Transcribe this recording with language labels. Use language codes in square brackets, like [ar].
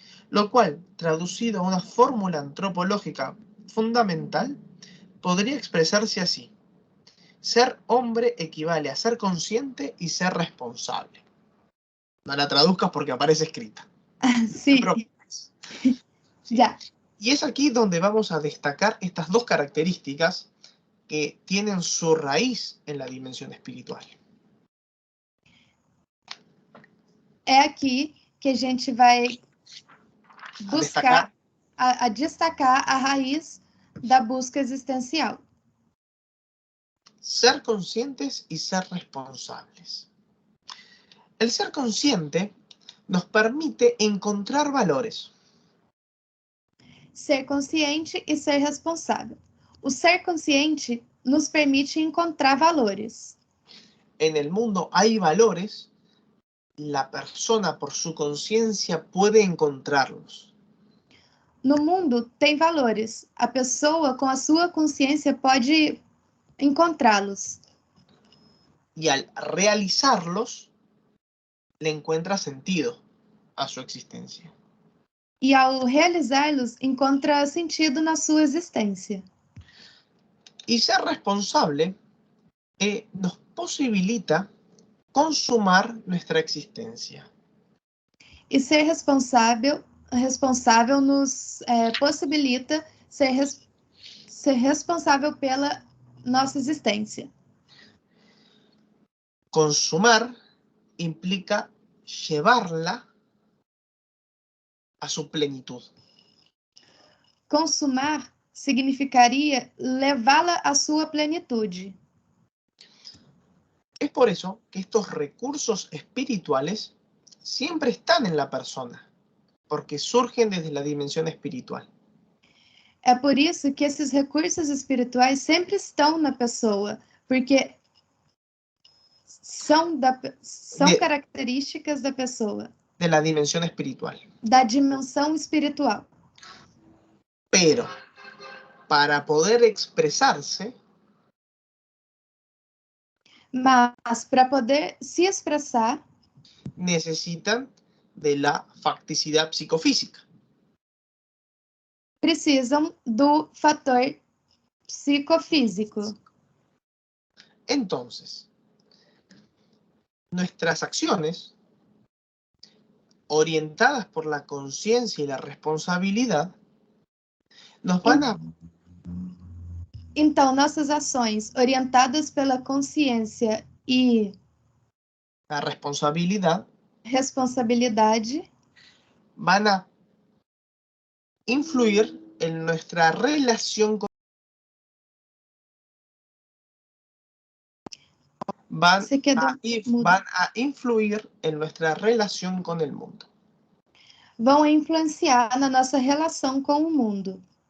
[es] lo cual, traducido a una fórmula antropológica fundamental, podría expresarse así: ser hombre equivale a ser consciente y ser responsable. No la traduzcas porque aparece escrita. Sí. Sí. Ya. Y es aquí donde vamos a destacar estas dos características que tienen su raíz en la dimensión espiritual. [pt] É aqui que a gente vai buscar, a destacar a raiz da busca existencial. [es] Ser conscientes y ser responsables. El ser consciente nos permite encontrar valores. [pt] Ser consciente e ser responsável. O ser consciente nos permite encontrar valores. [es] En el mundo hay valores, la persona por su conciencia puede encontrarlos. [pt] No mundo tem valores. A pessoa, com a sua consciência, pode encontrá-los. [es] Y al realizarlos, le encuentra sentido a su existencia. [pt] E ao realizá-los, encontra sentido na sua existência. [es] Y ser responsable nos posibilita consumar nuestra existencia. [pt] E ser responsável nos possibilita ser responsável pela nossa existência. [es] Consumar implica llevarla a su plenitud. [pt] Consumar significaria levá-la à sua plenitude. [es] Es por eso que estos recursos espirituales siempre están en la persona, porque surgen desde la dimensión espiritual. [pt] É por isso que esses recursos espirituais sempre estão na pessoa, porque são características da pessoa. [es] de la dimensión espiritual. [pt] da dimensão espiritual. [es] Pero para poder expresarse, [pt] Mas para poder se expressar, [es] necesitan de la facticidad psicofísica. [pt] precisam do fator psicofísico. [es] Entonces, nuestras acciones, orientadas por la conciencia y la responsabilidad, nos van a [pt] Então, nossas ações orientadas pela consciência e [es] la responsabilidad [pt] responsabilidade [es] van a influir en nuestra relación con van [pt] se quedou mudo. [es] van a influir en nuestra relación con el mundo. [pt] Vão influenciar na nossa relação com o mundo.